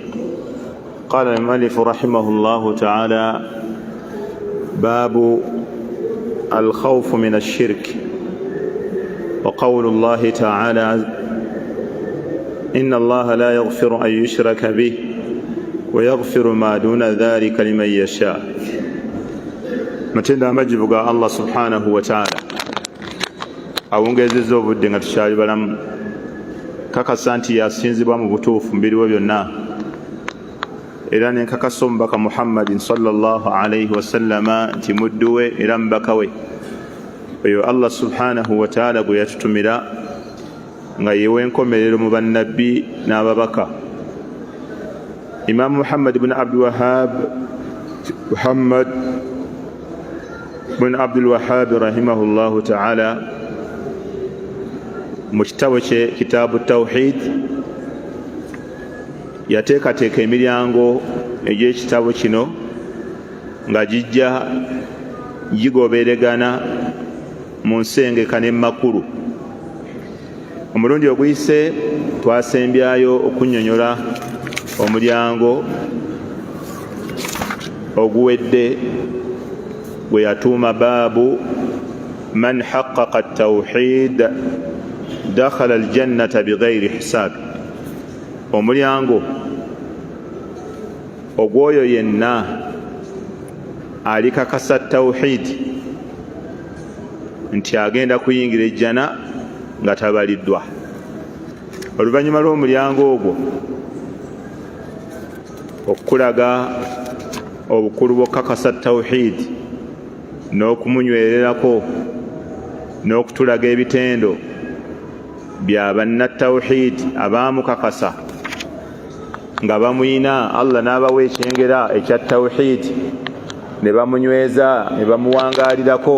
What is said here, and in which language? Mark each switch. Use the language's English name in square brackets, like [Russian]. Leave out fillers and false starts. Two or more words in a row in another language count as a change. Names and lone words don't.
[Arabic] قال المؤلف رحمه الله تعالى: باب الخوف من الشرك. وقول الله تعالى: إن الله لا يغفر أن يشرك به ويغفر ما دون ذلك لمن يشاء. [Ganda] matenda amajibu ga [Arabic] الله سبحانه وتعالى [Ganda] awongezezza obudde nga tukyali balamu, kakasa nti yasinzibwa mu butuufu mu biriwo byonna, era nenkakasa omubaka Muhammadin [Arabic] صلى الله عليه وسلم [Ganda] nti muddu we era mubaka we, oyo [Arabic] الله سبحانه وتعالى [Ganda] gwe yatutumira nga yewe enkomerero mu bannabbi n'ababaka. Imam Muhammad ibn Abdul Wahhab [Arabic] رحمه الله تعالى [Ganda] mu kitabo kye Kitaabu Tawhid yateekateeka emiryango egy'ekitabo kino nga gijja gigoberegana mu nsengeka n'emakulu. Omulundi oguyise twasembyayo okunnyonnyola omulyango oguwedde gwe yatuuma [Arabic] باب من حقق التوحيد دخل الجنة بغير حساب. [Ganda] Omulyango ogw'oyo yenna alikakasa tawhid nti agenda kuyingira ejjana nga tabaliddwa. Oluvannyuma lw'omulyango ogwo okulaga obukulu bw'okukakasa tawhid n'okumunywererako n'okutulaga ebitendo bya bannatawhid abaamukakasa nga bamuyina, Allah n'abawa ekyengera ekya tawhid ne bamunyweza ne bamuwangaalirako.